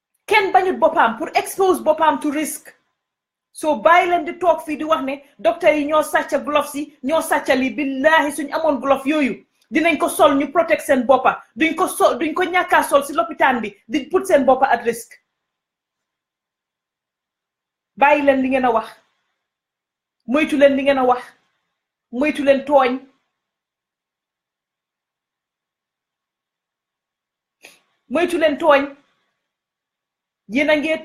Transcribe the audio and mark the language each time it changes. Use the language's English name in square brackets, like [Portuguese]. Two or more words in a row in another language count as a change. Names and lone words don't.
[Wolof] kenn bañut boppam pour expose boppam [English] to risk. [Wolof] So bàyyi leen di toog fii di wax ne docteur yi ñoo sàcca gloves yi ñoo sàcca li billahi suñ amoon glove yooyu dinañ ko sol ñu protect seen boppa duñ ko ñàkkaa sol si lopitaan bi di put seen boppa [English] at risk. [Wolof] bàyyi leen li ngeen a wax moytu leen li ngeen a wax moytu leen tooñ moytu leen tooñ yéen a ngee